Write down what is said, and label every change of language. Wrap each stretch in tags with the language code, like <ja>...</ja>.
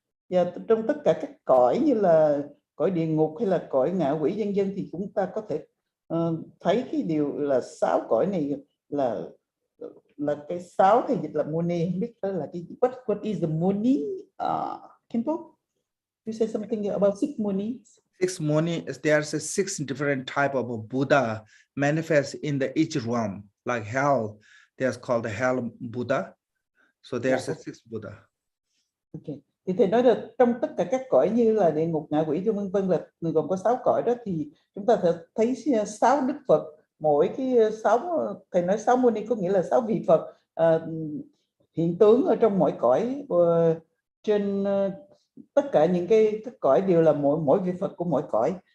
<vi>Và trong tất cả các cõi như là cõi địa ngục hay là cõi ngạ quỷ vân vân thì chúng ta có thể thấy cái điều là 6 cõi này là cái 6 thì dịch là Muni. Không biết đó là cái</vi> <en>what is the Muni? Kimpo, you say something about 6 Muni? 6 Muni is there's 6 different type of Buddha manifest in the each realm. Like hell, there's called the hell Buddha. So there's 6 Buddha. Okay.</en> <vi>Thì thầy nói là trong tất cả các cõi như là địa ngục, ngạ quỷ vân vân là gồm có 6 cõi đó, thì chúng ta sẽ thấy 6 đức Phật. Mỗi cái 6, thầy nói 6 Muni có nghĩa là 6 vị Phật hiện tướng ở trong mỗi cõi, trên tất cả những cái cõi đều là mỗi vị Phật của mỗi cõi.</vi>